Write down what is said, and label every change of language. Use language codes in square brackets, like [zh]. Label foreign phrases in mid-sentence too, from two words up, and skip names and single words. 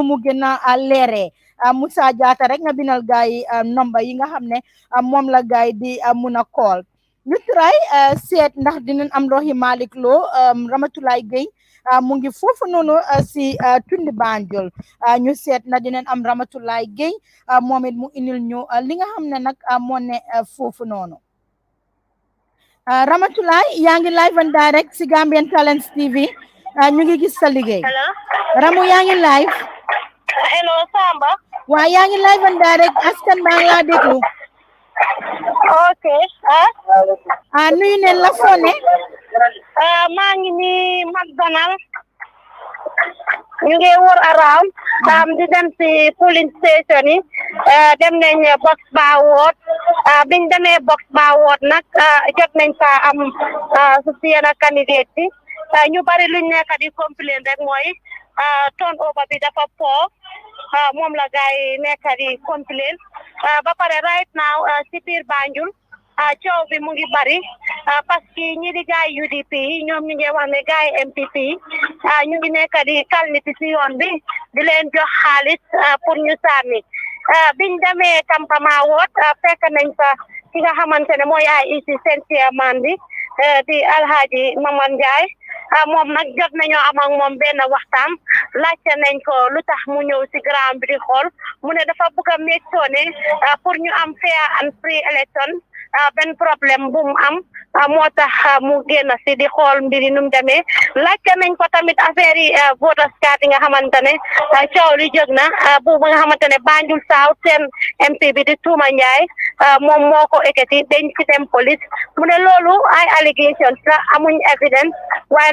[wo] mu gën a leeree Moussa Jatta rek nga binal gars yi number yi nga xam ne moom la gars yi di mun a call ñu try seet ndax dinañ am Rohey Malick Lowe Ramatulaay Gueye mu ngi foofu noonu si tundi Banjul ñu seet na dinañ am Ramatulaay Gueye moom it mu indil ñu li nga xam ne nag moo ne foofu noonu Ramatulaay yaa ngi [en] live and direct [wo] si Gambian Talents TV ñu ngi gis sa liggéey. Ramu yaa ngi live. [en] hello Samba. [wo] waa yaa ngi [en] live and direct [wo] askan baa ngi laa déglu. ok. nuyu ne la fone. maa ngi nii McDonald. ñu ngi wër around. di dem si polling station yi. dem nañ box ba woot. biñ demee box ba woot nag jot nañ fa am su si yenn candidate bi. ñu bari luñ nekk di complain rek mooy turnover bi dafa poor. moom la gars yi nekk di complain ba pare [en] right now [wo] si biir Banjul coow bi mu ngi bari [fr] parce que [wo] ñi di gars yi UDP ñoom ñu ngi wax ne gars yi MPP ñu ngi nekk di kalniti si yoon bi di leen jox xaalis pour ñu sànni biñ demee campement woot fekk nañ fa ki nga xamante ne mooy IEC seen chairman bi di Alhaji Maman Ndiaye moom nag jot nañoo am ak moom benn waxtaan laajte nañ ko lu tax mu ñëw si ground bi di xool mu ne dafa bëgg a [en] make sure [wo] ne pour ñu am [en] fair and free election [wo] benn problème bu mu am moo tax mu génn si di xool mbiri nu mu demee laajte nañ ko tamit affaire yi voters card yi nga xamante ne coow li jóg na bu nga xamante ne Banjul South seen MP bi di Tuuma Ndiaye moom moo ko ekkati dañ ci dem police mu ne loolu ay allegations la amuñ evidence waaye